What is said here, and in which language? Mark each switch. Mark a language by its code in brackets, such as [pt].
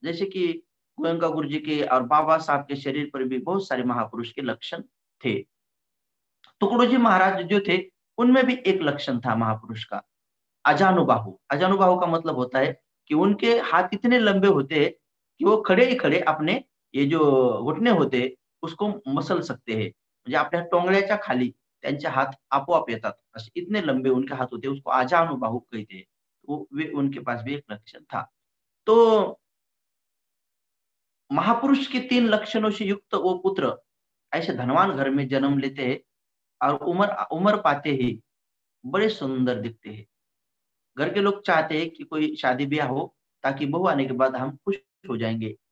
[hi] जैसे कि गोयंका गुरु जी के और बाबा साहब के शरीर पर भी बहुत सारे महापुरुष के लक्षण थे। टुकड़ो जी महाराज जो थे, उनमें भी एक लक्षण था महापुरुष का, अजानुबाहु। अजानुबाहु का मतलब होता है कि उनके हाथ इतने लंबे होते हैं कि वो खड़े ही खड़े अपने ये जो घुटने होते हैं, उसको मसल सकते हैं। [mr] म्हणजे आपल्या टोंगळ्याच्या खाली त्यांचे हात आपोआप येतात, [hi] असे इतने लंबे उनके हाथ होते हैं, उसको अजानुबाहु कहते हैं। वो वे उनके पास भी एक लक्षण था। तो महापुरुष के 3 लक्षणों से युक्त वो पुत्र ऐसे धनवान घर में जन्म लेते हैं, और उम्र उम्र पाते ही बड़े सुंदर दिखते हैं। घर के लोग चाहते हैं कि कोई शादी ब्याह हो, ताकि बहू आने के बाद हम खुश हो जाएंगे।